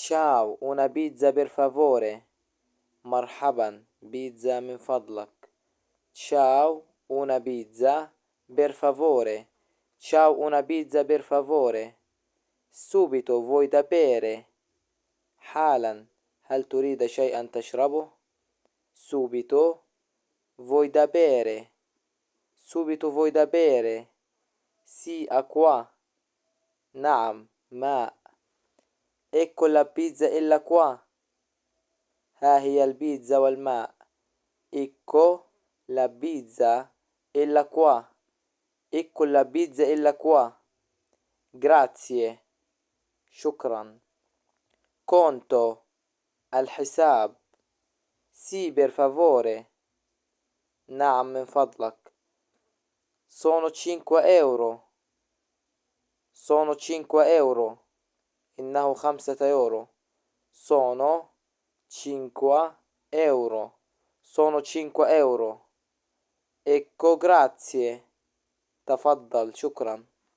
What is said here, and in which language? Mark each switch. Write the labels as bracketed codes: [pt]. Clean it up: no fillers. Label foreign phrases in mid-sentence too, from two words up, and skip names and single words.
[it] ciao una pizza per favore. [ar] مرحبا بيتزا من فضلك. [it] ciao una pizza per favore. ciao una pizza per favore. subito vuoi da bere. [ar] حالا هل تريد شيئا تشربه. [it] subito vuoi da bere. subito vuoi da bere. sì acqua. [ar] نعم ماء. [it] ecco la pizza e l'acqua. [ar] ها هي البيتزا والماء. [it] ecco la pizza e l'acqua. ecco la pizza e l'acqua. grazie. [ar] شكرا. conto الحساب. [it] sì per favore. [ar] نعم من فضلك. [it] sono 5 euro. sono 5 euro. [ar] إنه 5 يورو. [it] sono 5 euro. sono 5 euro. ecco grazie. [ar] تفضل شكرا.